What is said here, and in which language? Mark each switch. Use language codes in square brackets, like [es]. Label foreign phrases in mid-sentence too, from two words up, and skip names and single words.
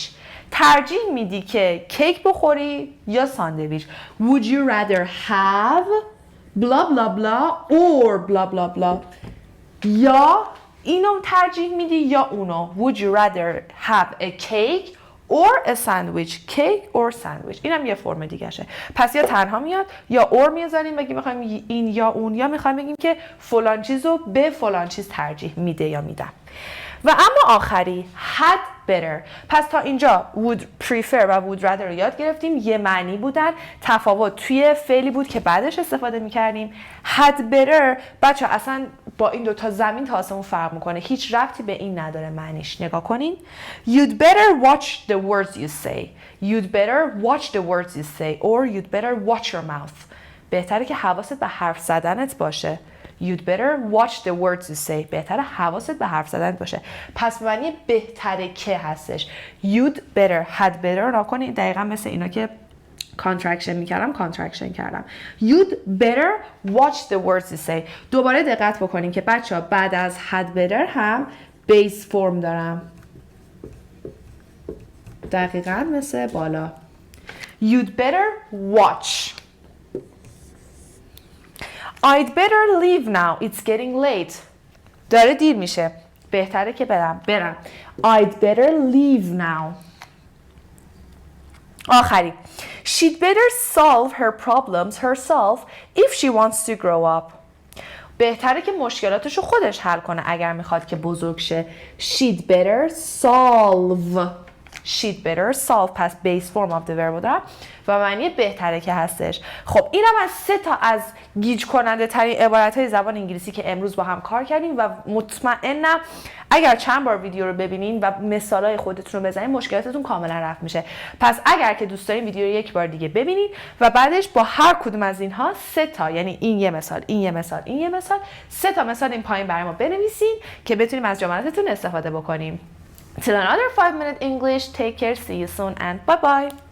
[fa] ترجیح میدی که کیک بخوری یا ساندویچ. [en] Would you rather have blah blah blah or blah blah blah. [fa] یا اینو ترجیح میدی یا اونو. [en] Would you rather have a cake or a sandwich. cake or sandwich. [fa] اینم یه فرم دیگه شه. پس یا تنها میاد یا or میذاریم بگیم میخوایم این یا اون، یا میخوایم بگیم که فلان چیزو به فلان چیز ترجیح میده یا میدم. و اما آخری [en] had better. [fa] پس تا اینجا [en] would prefer [fa] و [en] would rather [fa] رو یاد گرفتیم، یه معنی بودن، تفاوت توی فعلی بود که بعدش استفاده میکردیم. [en] had better [fa] بچه اصلا با این دوتا زمین تا آسمون فرق میکنه، هیچ ربطی به این نداره معنیش. نگاه کنین. [en] You'd better watch the words you say. You'd better watch the words you say or you'd better watch your mouth. [fa] بهتره که حواست به حرف زدنت باشه. [en] You'd better watch the words you say. [fa] بهتره حواست به حرف زدنت باشه. پس معنی بهتره که هستش. [en] You'd better had better [fa] نکنید دقیقا مثل اینا که contraction میکردم contraction کردم. [en] You'd better watch the words you say. [fa] دوباره دقت بکنین که بچه ها بعد از [en] had better [fa] هم [en] base form [fa] دارم. دقیقا مثل بالا. [en] You'd better watch. I'd better leave now. It's getting late. [fa] داره دیر میشه. بهتره که برم. [en] I'd better leave now. آخری. She'd better solve her problems herself if she wants to grow up. [fa] بهتره که مشکلاتشو خودش حل کنه اگر میخواد که بزرگ شه. [en] She'd better solve. She'd better solve پس base form of the verb [fa] دارم و معنی بهتره که هستش. خب اینم از 3 تا از گیج کننده ترین عبارت های زبان انگلیسی که امروز با هم کار کردیم و مطمئنم اگر چند بار ویدیو رو ببینین و مثالای خودتون رو بزنین مشکلاتتون کاملا رفع میشه. پس اگر که دوست دارین ویدیو رو یک بار دیگه ببینین و بعدش با هر کدوم از اینها 3 تا، یعنی این یه مثال، این یه مثال، این یه مثال، 3 تا مثال این پایین برای ما بنویسین که بتونیم از جملاتتون استفاده بکنیم. [en] Till another 5-minute English, take care, see you soon and bye bye.